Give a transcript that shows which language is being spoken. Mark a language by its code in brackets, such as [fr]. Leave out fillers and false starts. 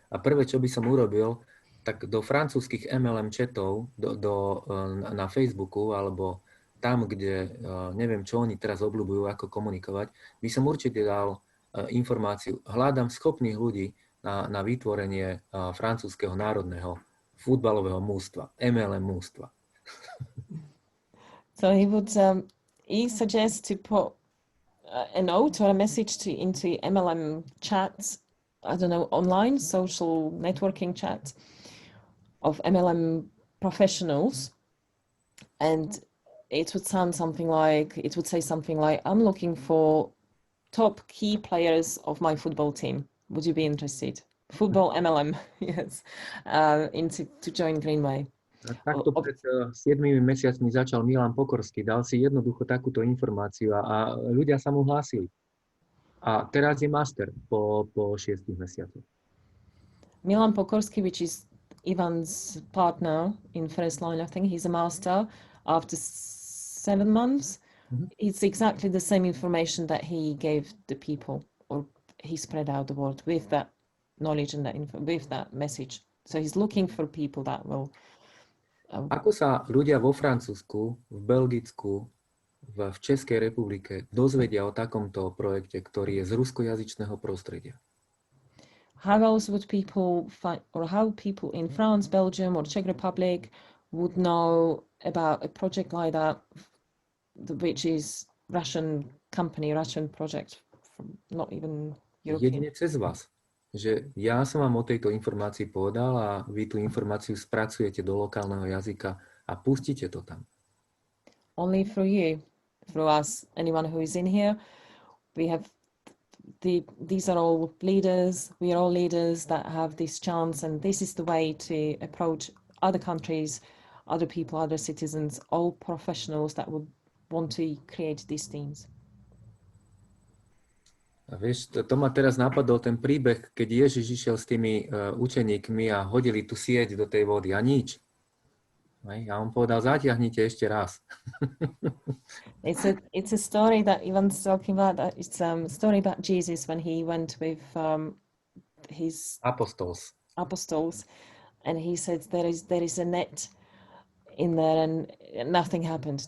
[sk] A prvé, čo by som urobil, tak do francúzskych MLM chatov, na Facebooku, alebo tam, kde neviem, čo oni teraz obľúbujú, ako komunikovať, by som určite dal informáciu. Hľadám schopných ľudí na vytvorenie francúzskeho národného futbalového mústva, MLM mústva. [en] So he suggests to put a note or a message into MLM chats, I don't know, online social networking chats of MLM professionals, and it would say something like, I'm looking for top key players of my football team. Would you be interested? Football MLM, yes, to join Greenway. [sk] Takto pred 7 mesiacmi začal Milan Pokorský, dal si jednoducho takúto informáciu a ľudia sa mu hlásili. A teraz je master po 6 mesiacoch. [en] Milan Pokorský, which is Ivan's partner in first line, I think he's a master. After 7 months, It's exactly the same information that he gave the people, or he spread out the word with that knowledge and that with that message. So he's looking for people that will... [sk] Ako sa ľudia vo Francúzsku, v Belgicku, v Českej republike dozvedia o takomto projekte, ktorý je z ruskojazyčného prostredia? [en] How else would people find, or how people in France, Belgium, or Czech Republic would know about a project like that, which is Russian company, Russian project, from not even European? [sk] Jedine cez vás. Že ja som vám o tejto informácii povedal a vy tú informáciu spracujete do lokálneho jazyka a pustíte to tam. [en] Only through you, through us, anyone who is in here. We have these are all leaders. We are all leaders that have this chance, and this is the way to approach other countries, other people, other citizens, all professionals that would want to create these teams. [sk] A vieš, to ma teraz napadol ten príbeh, keď Ježiš išiel s tými učeníkmi a hodili tú sieť do tej vody a nič. A on povedal, zatiahnite ešte raz. [en] It's a story that Ivan's talking about. It's a story about Jesus when he went with his apostles, and he said there is a net in there, and nothing happened.